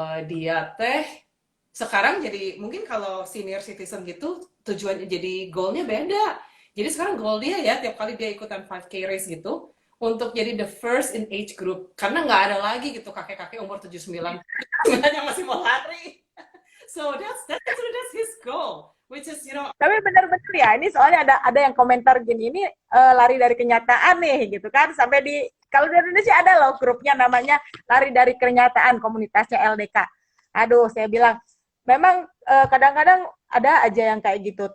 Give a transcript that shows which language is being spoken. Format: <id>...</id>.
<id>Dia teh sekarang jadi mungkin kalau senior citizen gitu tujuannya jadi goalnya beda. Jadi sekarang goal dia ya tiap kali dia ikutan 5K race gitu untuk jadi</id> <en>the first in age group</en> <id>karena nggak ada lagi gitu kakek-kakek umur 79 yang masih mau lari.</id> <en>So that's his goal, which is</en> <id>Tapi benar-benar ya, ini soalnya ada yang komentar gini, ini lari dari kenyataan nih, gitu kan. Sampai kalau di Indonesia ada loh grupnya namanya lari dari kenyataan, komunitasnya LDK. Aduh, saya bilang, memang kadang-kadang ada aja yang kayak gitu.</id>